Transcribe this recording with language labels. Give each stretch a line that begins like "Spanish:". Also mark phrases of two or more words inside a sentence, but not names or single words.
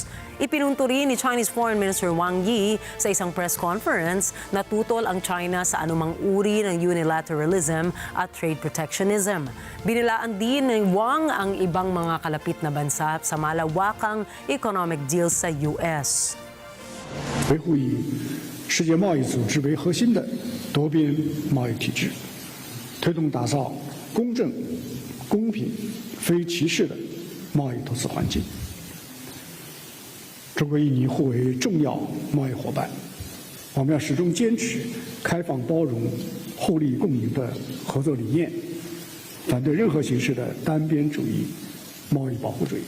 Filipino: Ipinunto rin ni
English: Chinese Foreign Minister
Filipino: Wang Yi sa isang
English: press conference
Filipino: na tutol ang China sa anumang uri ng unilateralism at
English: trade protectionism.
Filipino: Binilaan din ni Wang ang ibang mga kalapit na bansa sa malawakang
English: economic deals
Filipino: sa US.
Chinese: 维护以世界贸易组织为核心的多边贸易体制，推动打造公正、公平、非歧视的贸易投资环境。中国印尼互为重要贸易伙伴，我们要始终坚持开放包容、互利共赢的合作理念，反对任何形式的单边主义、贸易保护主义。